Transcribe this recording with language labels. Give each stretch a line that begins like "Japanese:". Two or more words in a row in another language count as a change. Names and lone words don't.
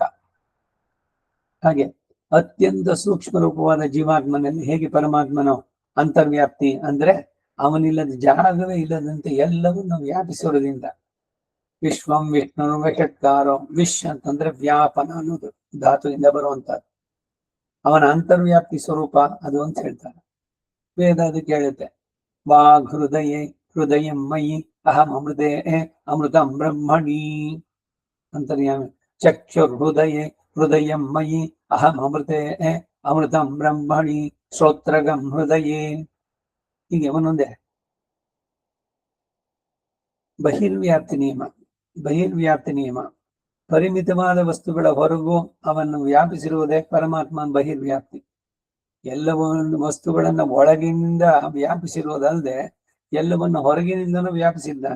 Kannada: ಹಾಗೆ ಅತ್ಯಂತ ಸೂಕ್ಷ್ಮ ರೂಪವಾದ ಜೀವಾತ್ಮನಲ್ಲಿ ಹೇಗೆ ಪರಮಾತ್ಮನು ಅಂತರ್ವ್ಯಾಪ್ತಿ ಅಂದ್ರೆ ಅವನಿಲ್ಲದ ಜಾಗವೇ ಇಲ್ಲದಂತೆ ಎಲ್ಲವನ್ನು ವ್ಯಾಪಿಸೋದ್ರಿಂದ.
Sanskrit: ವಿಶ್ವಂ ವಿಷ್ಣು ವಷಟ್ಕಾರೋ,
Kannada: ವಿಶ್ ಅಂತಂದ್ರೆ ವ್ಯಾಪನ ಅನ್ನೋದು ಧಾತುವಿಂದ ಬರುವಂತಹದ್ದು. ಅವನ ಅಂತರ್ವ್ಯಾಪ್ತಿ ಸ್ವರೂಪ ಅದು ಅಂತ ಹೇಳ್ತಾರೆ. ವೇದ ಅದಕ್ಕೆ ಹೇಳುತ್ತೆ,
Sanskrit: ವಾಗ್ ಹೃದಯೇ ಹೃದಯಂ ಮಯಿ ಅಹಂ ಅಮೃತೆ ಅಮೃತಂ ಬ್ರಹ್ಮಣಿ ಅಂತರ್ಯಾಮಿ. ಚಕ್ಷುರ್ ಹೃದಯೇ ಹೃದಯಂ ಮಯಿ ಅಹಂ ಅಮೃತೆ ಅಮೃತಂ ಬ್ರಹ್ಮಣಿ ಶ್ರೋತ್ರಗಂ ಹೃದಯೇ.
Kannada: ಹೀಗೆ ಒಂದೊಂದೇ. ಬಹಿರ್ವ್ಯಾಪ್ತಿ ನಿಯಮ. ಬಹಿರ್ವ್ಯಾಪ್ತಿ ನಿಯಮ, ಪರಿಮಿತವಾದ ವಸ್ತುಗಳ ಹೊರಗೂ ಅವನ್ನು ವ್ಯಾಪಿಸಿರುವುದೇ ಪರಮಾತ್ಮನ ಬಹಿರ್ವ್ಯಾಪ್ತಿ. ಎಲ್ಲವನ್ನು ವಸ್ತುಗಳನ್ನ ಒಳಗಿನಿಂದ ವ್ಯಾಪಿಸಿರುವುದಲ್ಲದೆ ಎಲ್ಲವನ್ನು ಹೊರಗಿನಿಂದನೂ ವ್ಯಾಪಿಸಿದ್ದಾನೆ.